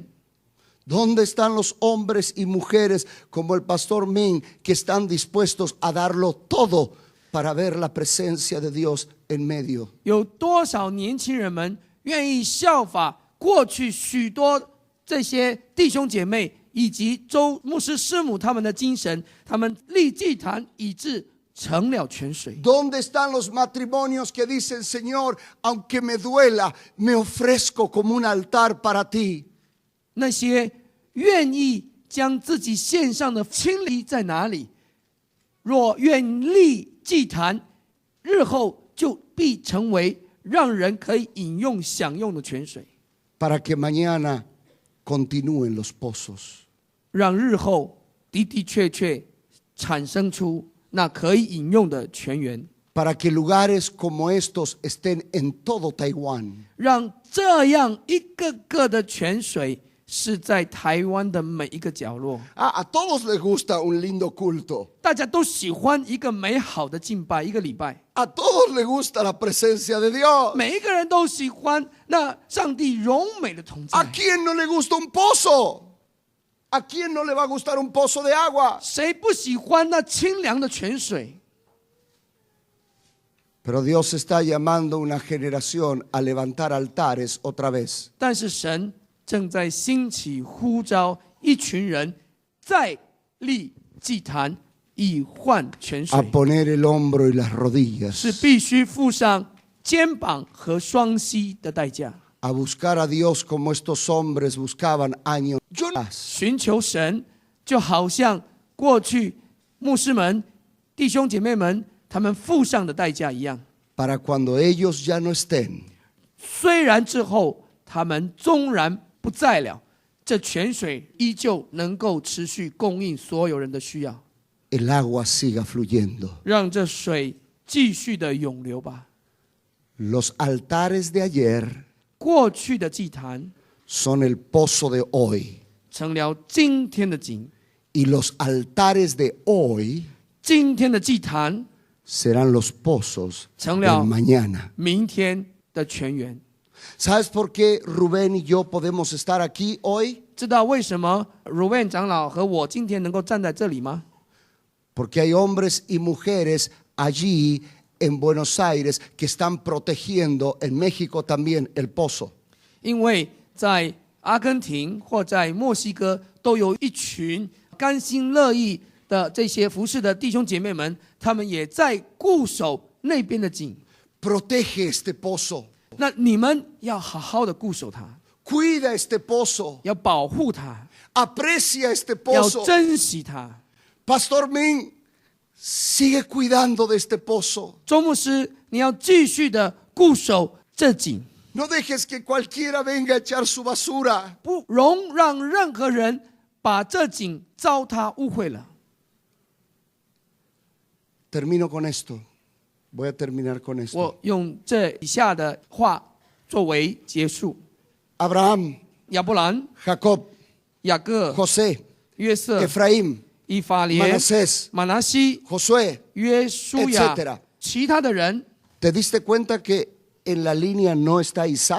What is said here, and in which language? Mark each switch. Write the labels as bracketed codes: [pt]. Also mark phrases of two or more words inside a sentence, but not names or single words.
[es] ¿Dónde están los hombres y mujeres como el pastor Min que están dispuestos a darlo todo para ver la presencia de Dios en medio? [zh] 有多少年轻人们愿意效法过去许多这些弟兄姐妹以及周牧师师母他们的精神，他们立祭坛以致成了泉水？ [es] ¿Dónde están los matrimonios que dicen, Señor, aunque me duela, me ofrezco como un altar para ti? [zh] 那些愿意将自己献上的亲离在哪里？若愿立祭坛，日后就必成为让人可以饮用享用的泉水， [es] Para que mañana continúen los pozos. [zh] 让日后的的确确产生出那可以饮用的泉源， [es] Para que lugares como estos estén en todo Taiwán. [zh] 让这样一个个的泉水是在台湾的每一个角落。 [es] A todos les gusta un lindo culto. [zh] 大家都喜欢一个美好的敬拜，一个礼拜。 [es] A todos les gusta la presencia de Dios. [zh] 每一个人都喜欢那上帝荣美的同在。 [es] ¿A quién no le gusta un pozo? ¿A quién no le va a gustar un pozo de agua? [zh] 谁不喜欢那清凉的泉水？ [es] Pero Dios está llamando a una generación a levantar altares otra vez. [zh] 但是神正在兴起呼召一群人再立祭坛以换泉 [es] A [zh] 水， [es] poner el hombro y las [zh] 是 [es] rodillas. [zh] 必须付上肩膀和双膝的代价。 [es] A buscar a Dios como estos hombres buscaban años. Yo [zh] 寻求神，就好像过去牧师们、弟兄姐妹们他们付上的代价一样。 [es] para cuando ellos ya no estén, [zh] 虽然之后他们纵然不在了，这泉水依旧能够持续供应所有人的需要， [es] el agua siga fluyendo. [zh] 让这水继续的涌流吧。 [es] Los altares de ayer [zh] 过去的祭坛 [es] son el pozo de hoy [zh] 成了今天的井， [es] y los altares de hoy [zh] 今天的祭坛 [es] serán los pozos [zh] 成 [es] del [zh] 了 [es] mañana. [zh] 明天的泉源。 [es] ¿Sabes por qué Rubén y yo podemos estar aquí hoy? [zh] 知道为什么Rubén长老和我今天能够站在这里吗？ [es] Porque hay hombres y mujeres allí en Buenos Aires que están protegiendo en México también el pozo. [zh] 因为在阿根廷或在墨西哥都有一群甘心乐意的这些服侍的弟兄姐妹们，他们也在固守那边的井。 [es] Protege este pozo. [zh] 那你们要好好的固守它， [es] Cuida este pozo. [zh] 要保护它， [es] Aprecia este [zh] 要 [es] pozo. [zh] 珍惜它。 [es] Pastor Min, sigue cuidando de este pozo. [zh] 周牧师，你要继续的固守这井， [es] No dejes que cualquiera venga a echar su basura. [zh] 不容让任何人把这井糟蹋污秽了。 [es] Termino con esto. Voy a terminar con esto. [zh] 我用这以下的话作为结束： [es] Abraham, [zh] 亚伯兰、 [es] Jacob, [zh] 雅各、 [es] José, [zh] 约瑟、 [es] Efraín, [zh] 以法莲、 [es] Manasés, [zh] 马拿西、 [es] Josué, [zh] 约书亚 [es] etc. [zh] 其他的人， [es] ¿Te diste cuenta que en la línea no está Isaac?